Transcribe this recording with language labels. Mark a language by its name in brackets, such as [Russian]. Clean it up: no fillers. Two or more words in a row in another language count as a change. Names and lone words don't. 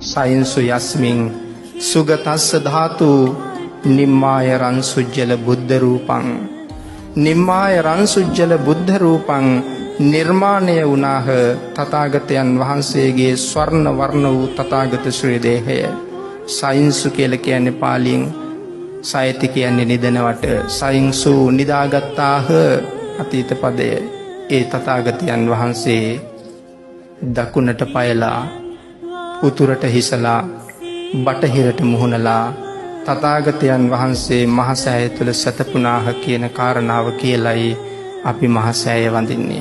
[Pali] සයින්සු යස්මින් සුගතස්ස ධාතු නිම්මාය රන්සුජ්ජල බුද්ධ රූපං නිම්මාය රන්සුජ්ජල බුද්ධ රූපං [Sinhala] නිර්මාණය වුණාහ තථාගතයන් වහන්සේගේ ස්වර්ණ වර්ණ වූ තථාගත ශ්‍රී දේහය. සයින්සු කියලා කියන්නේ පාලියෙන් සයති කියන්නේ නිදනවට සයින්සු නිදාගත්තාහ අතීත පදය. ඒ තථාගතයන් වහන්සේ දකුණට පයලා උතුරට හිසලා බටහිරට මුහුණලා තථාගතයන් වහන්සේ මහසෑය තුළ සතපුනාහ කියන කාරණාව කියලයි අපි මහසෑය වඳින්නේ.